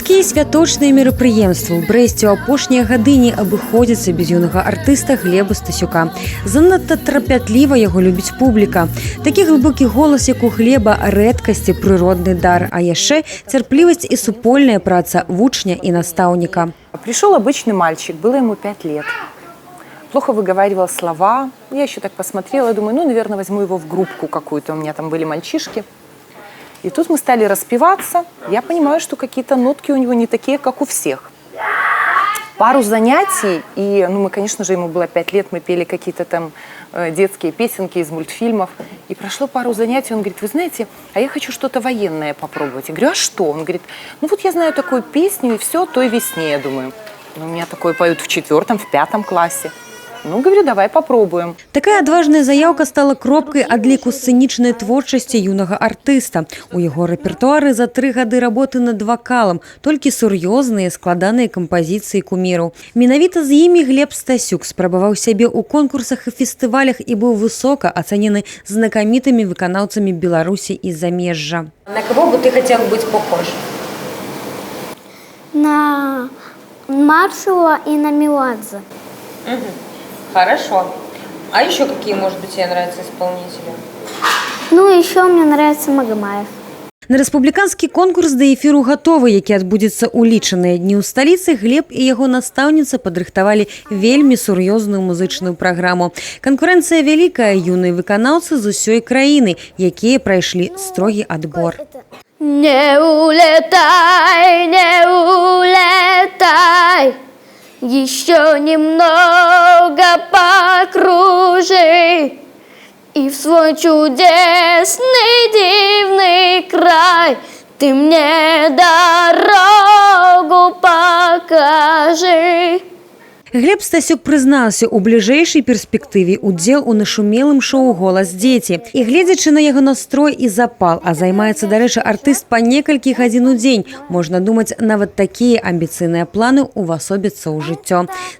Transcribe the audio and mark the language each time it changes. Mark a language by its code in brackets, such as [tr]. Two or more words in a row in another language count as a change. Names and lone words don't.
[be] святочныя мерапрыемствы ў Брэсце ў апошнія гады не абыходзяцца без юнага артыста Глеба Стасюка. Занадта трапятліва яго любіць публіка. Такі глыбокі голас, як у Глеба, рэдкасць і прыродны дар, а яшчэ цярплівасць і супольная праца вучня і настаўніка. [ru] Пришел обычный мальчик, было ему 5 лет. Плохо выговаривал слова. Я еще так посмотрела, думаю, ну, наверное, возьму его в группку какую-то. У меня там были мальчишки. И тут мы стали распеваться. Я понимаю, что какие-то нотки у него не такие, как у всех. Пару занятий, и, ну, мы, конечно же, ему было 5 лет, мы пели какие-то там детские песенки из мультфильмов. И прошло пару занятий, он говорит, вы знаете, а я хочу что-то военное попробовать. Я говорю, а что? Он говорит, ну вот я знаю такую песню, и все, той весне, я думаю. Ну, у меня такое поют в 4-м, в 5 классе. Ну, говорю, давай попробуем. [be] Такая адважная заявка стала кропкай адліку сцэнічнай творчасці юнага артыста. У яго рэпертуары за 3 гады работы над вакалам, толькі сур'ёзныя, складаныя кампазіцыі куміраў. Менавіта з імі Глеб Стасюк спрабаваў сябе ў конкурсах і фестывалях і быў высока ацэнены знакамітымі выканаўцамі Беларусі і замежжа. [ru] На кого бы ты хотел быть похож? На Маршала и на Меладзе. Хорошо. А еще какие, может быть, тебе нравятся исполнители? Ну, еще мне нравится Магомаев. [be] На рэспубліканскі конкурс да эфіру гатовы, які адбудзецца ў лічаныя дні ў сталіцы, Глеб і яго настаўніца падрыхтавалі вельмі сур'ёзную музычную праграму. Канкурэнцыя вялікая, юныя выканаўцы з усёй краіны, якія прайшлі строгі адбор. [ru] Не улетай, не улетай, еще немного покружи, и в свой чудесный дивный край ты мне дорогу покажи. [be] Глеб Стасюк прызнаўся, у бліжэйшай перспектыве удзел у нашумелым шоу «Голас дзеці». І гледзячы на яго настрой і запал, а займаецца, дарэчы, артыст па некалькі гадзін у дзень, можна думаць, нават такія амбіцыйныя планы ўвасобяцца ў жыццё.